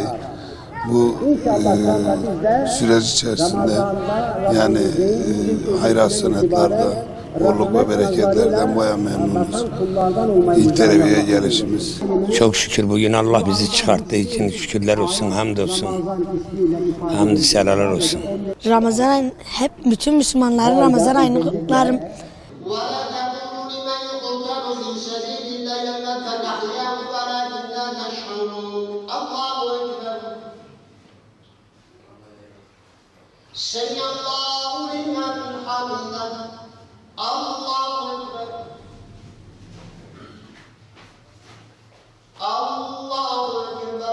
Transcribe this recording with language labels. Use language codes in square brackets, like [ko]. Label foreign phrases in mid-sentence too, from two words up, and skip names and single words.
[tr] Bu süreç içerisinde yani hayır hasenatlarda, bolluk ve bereketlerden baya memnunuz. İlk teraviye gelişimiz. Çok şükür bugün Allah bizi çıkarttığı için şükürler olsun, hamdolsun. Hamdü senalar olsun. Ramazan ayı, hep bütün Müslümanların Ramazan ayını kutlarım. [ar] سمع الله لمن حمده الله أكبر الله أكبر